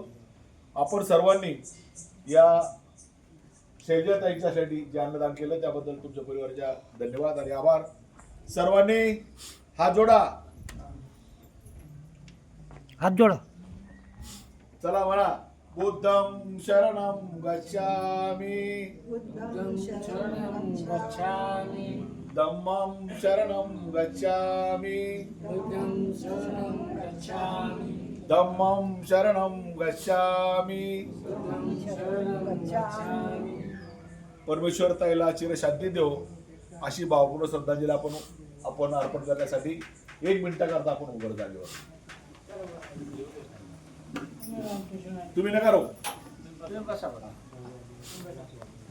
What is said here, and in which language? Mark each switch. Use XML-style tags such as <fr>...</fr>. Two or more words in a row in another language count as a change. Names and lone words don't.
<mr>आपण सर्वांनी या शैलजाताईंच्यासाठी जे अन्नदान केलं त्याबद्दल तुमच्या परिवाराच्या धन्यवाद आणि आभार। सर्वांनी हात जोडा, हात जोडा, चला म्हणा,</mr> <pi>बुद्धं शरणं गच्छामि, धम्मं शरणं गच्छामि, धम्मं शरणं गच्छामि।</pi> <mr>परमेश्वर ताईला चिरशांती देव अशी भावपूर्ण श्रद्धांजली आपण अर्पण करण्यासाठी 1 मिनिटाकरता आपण उभं झालो। तुम्ही नका राहू।</mr>